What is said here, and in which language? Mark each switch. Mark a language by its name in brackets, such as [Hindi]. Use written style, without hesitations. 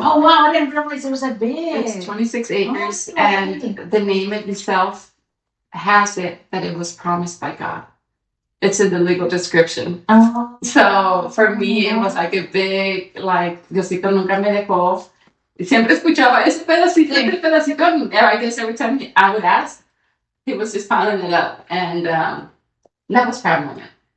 [English] Oh, wow, I didn't realize it was that big. It's 26 acres, and the name itself has it that it was promised by God. It's in the legal description. Oh. So for me, it was like a big, like, [Spanish] Diosito nunca me dejó. Siempre escuchaba ese pedacito, ese pedacito. [English] And I guess every time I would ask, he was just piling it up. And that was a proud moment.